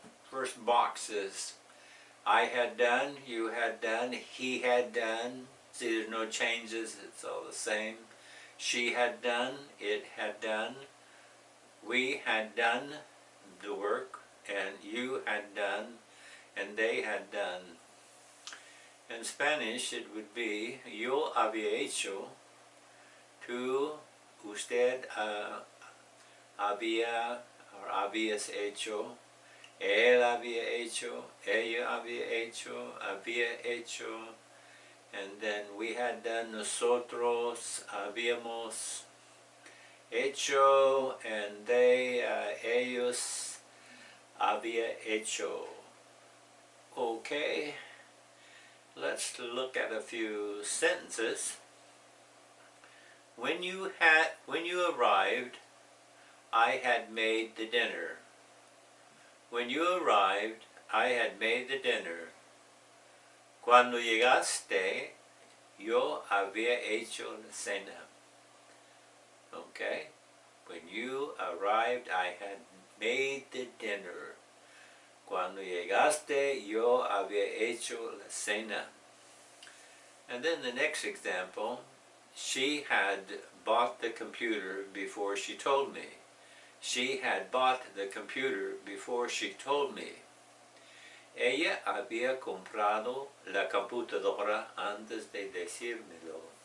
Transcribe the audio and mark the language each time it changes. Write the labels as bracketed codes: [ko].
[en] First box is I had done, you had done, he had done. See, there's no changes, it's all the same. She had done, it had done, we had done the work, and you had done, and they had done. In Spanish it would be [es] yo había hecho, tú, usted había or habías hecho, él había hecho, ella había hecho, [en] and then we had done, [es] nosotros habíamos hecho, [en] and they, [es] ellos había hecho. [en] Okay, let's look at a few sentences. When you arrived, I had made the dinner. When you arrived, I had made the dinner. [es] Cuando llegaste, yo había hecho la cena. [en] Okay? When you arrived, I had made the dinner. [es] Cuando llegaste, yo había hecho la cena. [en] And then the next example, she had bought the computer before she told me. She had bought the computer before she told me. [es] Ella había comprado la computadora antes de decírmelo.